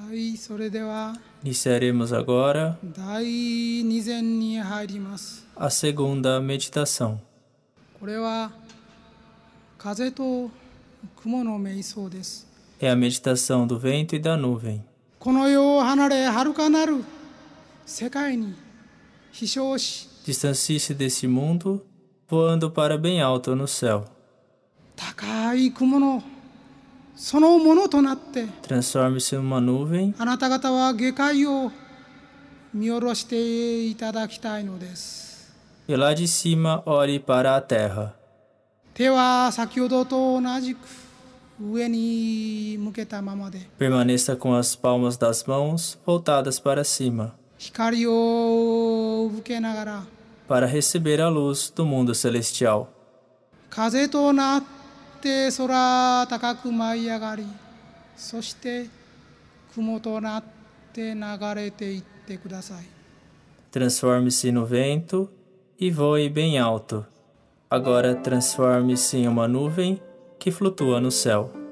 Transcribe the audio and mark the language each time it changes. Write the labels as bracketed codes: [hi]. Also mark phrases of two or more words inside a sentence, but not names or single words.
[ja] い、それでは [pt] Iniciaremos agora [ja] 第2禅に入ります。 [pt] a segunda meditação. [ja] これは風と雲の瞑想です。 [pt] É a meditação do vento e da nuvem. [ja] この世を離れ、遥かなる世界に飛翔し、 [pt] Distancie-se desse mundo, voando para bem alto no céu. [ja] 高い雲のそのものとなって、 [pt] Transforme-se numa nuvem [ja] あなた方は下界を見下ろしていただきたいのです。 [pt] e lá de cima olhe para a terra. [ja] 手は先ほどと同じく上に向けたままで、 [pt] Permaneça com as palmas das mãos voltadas para cima, [ja] 光を受けながら [pt] para receber a luz do mundo celestial. [ja] 風となって空高く舞い上がり、そして雲となって流れていってください。 [pt] Transforme-se no vento e voe bem alto. Agora transforme-se em uma nuvem que flutua no céu.